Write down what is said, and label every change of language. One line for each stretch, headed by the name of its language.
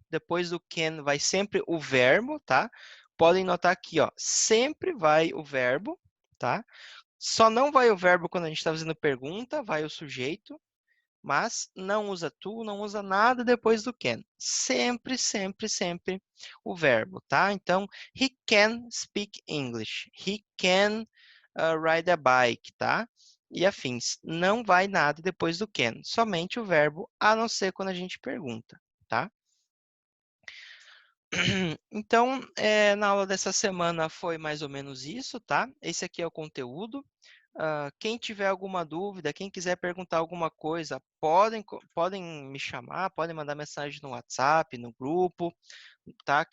Portuguese: Depois do can vai sempre o verbo, tá? Podem notar aqui, ó, sempre vai o verbo, tá? Só não vai o verbo quando a gente está fazendo pergunta, vai o sujeito, mas não usa to, não usa nada depois do can. Sempre, sempre, sempre o verbo, tá?
English: Então, he can speak English. He can ride a bike, tá?
Portuguese: E afins. Não vai nada depois do can, somente o verbo, a não ser quando a gente pergunta, tá? Então, na aula dessa semana foi mais ou menos isso, tá? Esse aqui é o conteúdo. Quem tiver alguma dúvida, quem quiser perguntar alguma coisa, podem me chamar, podem mandar mensagem no WhatsApp, no grupo, tá?